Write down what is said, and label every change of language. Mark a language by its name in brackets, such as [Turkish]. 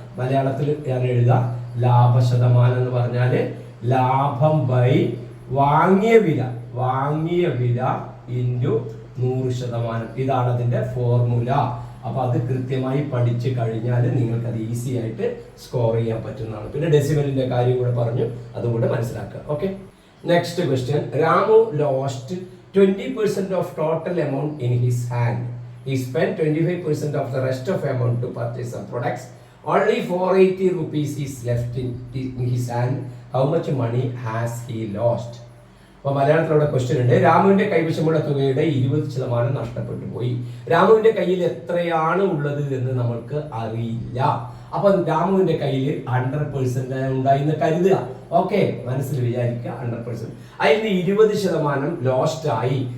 [Malayalam] മലയാളത്തിൽ ഞാൻ എഴുതാം. ലാഭശതമാനം എന്ന് പറഞ്ഞാല് ലാഭം ബൈ വാങ്ങിയ വില ഇൻറ്റു 100%. ഇതാണ് അതിന്റെ ഫോർമുല. അപ്പൊ അത് കൃത്യമായി പഠിച്ചു കഴിഞ്ഞാൽ നിങ്ങൾക്ക് അത് ഈസി ആയിട്ട് സ്കോർ ചെയ്യാൻ പറ്റുന്നതാണ്. പിന്നെ ഡെസിമലിന്റെ കാര്യം കൂടെ പറഞ്ഞു, അതും കൂടെ മനസ്സിലാക്കുക. Okay, next question. [English] Ramu lost 20% of total amount in his hand. He spent 25% of the rest of amount to purchase some products. Only 480 rupees is left in his hand. How much money has he lost? [Malayalam] അപ്പൊ മലയാളത്തിലൂടെ question ഉണ്ട്. രാമുവിന്റെ കൈവശമുള്ള തുകയുടെ 20% നഷ്ടപ്പെട്ടു പോയി. രാമുവിന്റെ കയ്യിൽ എത്രയാണ് ഉള്ളത് എന്ന് നമ്മൾക്ക് അറിയില്ല. അപ്പൊ രാമുവിന്റെ കയ്യിൽ 100% ഉണ്ടായിന്ന് കരുതുക. ഓക്കെ, മനസ്സിൽ വിചാരിക്കുക 100%. അതിന് 20% ലോസ്റ്റ് ആയി.